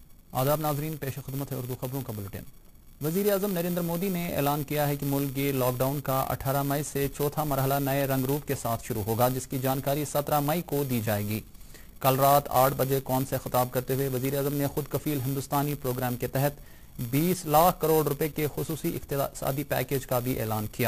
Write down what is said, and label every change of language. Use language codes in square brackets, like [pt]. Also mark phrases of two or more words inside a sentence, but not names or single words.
[ur] آداب ناظرین، پیش خدمت ہے اردو خبروں کا بلٹن۔ وزیر اعظم نریندر مودی نے اعلان کیا ہے کہ ملک کے لاک ڈاؤن کا 18 مئی سے چوتھا مرحلہ نئے رنگ روپ کے ساتھ شروع ہوگا، جس کی جانکاری 17 مئی کو دی جائے گی۔ کل رات 8 بجے قوم سے خطاب کرتے ہوئے وزیر اعظم نے خود کفیل ہندوستانی پروگرام کے تحت 20 لاکھ کروڑ روپے کے خصوصی اقتصادی پیکیج کا بھی اعلان کیا۔